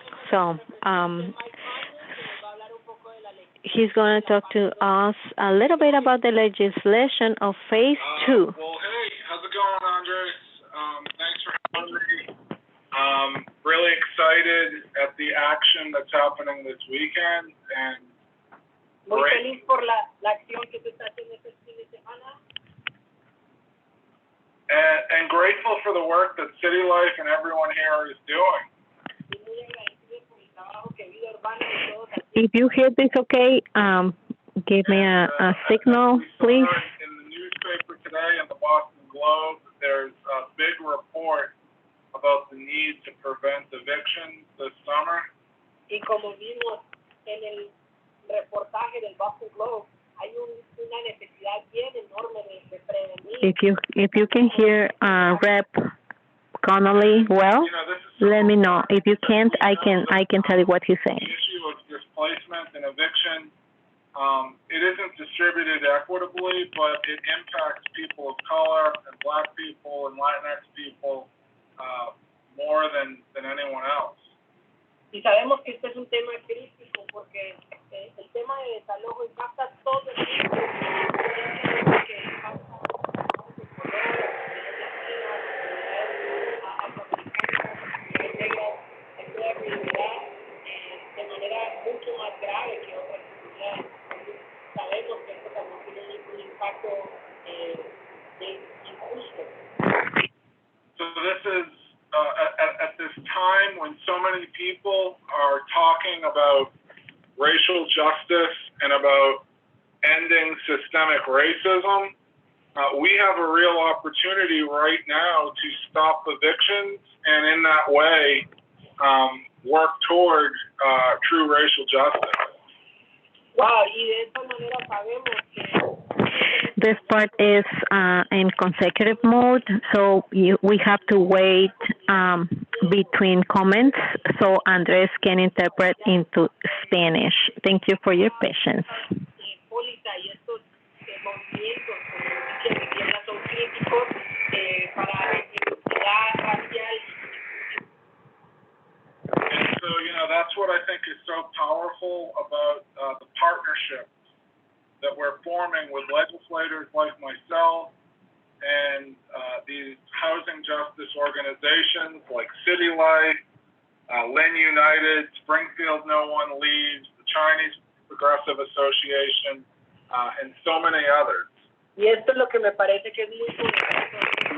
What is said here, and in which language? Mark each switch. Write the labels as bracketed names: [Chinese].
[English] so, he's going to talk to us a little bit about the legislation of Phase 2. Well, hey, how's it going, Andres? Thanks for having me. Really excited at the action that's happening this weekend, and [Spanish] muy feliz por la acción que se está haciendo este fin de semana. [English] And grateful for the work that City Life and everyone here is doing. If you hear this okay, give me a signal, please. In the newspaper today, in the Boston Globe, there's a big report about the need to prevent evictions this summer. [Spanish] Y como vimos en el reportaje del Boston Globe, hay una necesidad bien enorme de prevenir. [English] If you can hear Rep Connolly well, let me know. If you can't, I can tell you what he's saying. The issue of displacement and eviction, it isn't distributed equitably, but it impacts people of color and Black people and Latinx people more than anyone else. [Spanish] Y sabemos que este es un tema crítico porque el tema de desalojo impacta a todo el mundo, que impacta a los colores, a comunidad de manera mucho más grave que otras comunidades. Sabemos que esto también tiene un impacto injusto. [English] So this is at this time when so many people are talking about racial justice and about ending systemic racism, we have a real opportunity right now to stop evictions and in that way work toward true racial justice. [Spanish] Wow, y de esta manera sabemos que [English] this part is in consecutive mode, so we have to wait between comments so Andres can interpret into Spanish. Thank you for your patience. And so, that's what I think is so powerful about the partnership that we're forming with legislators like myself and these housing justice organizations like City Life, Lynn United, Springfield No One Leaves, the Chinese Progressive Association, and so many others. [Spanish] Y esto es lo que me parece que es muy poderoso.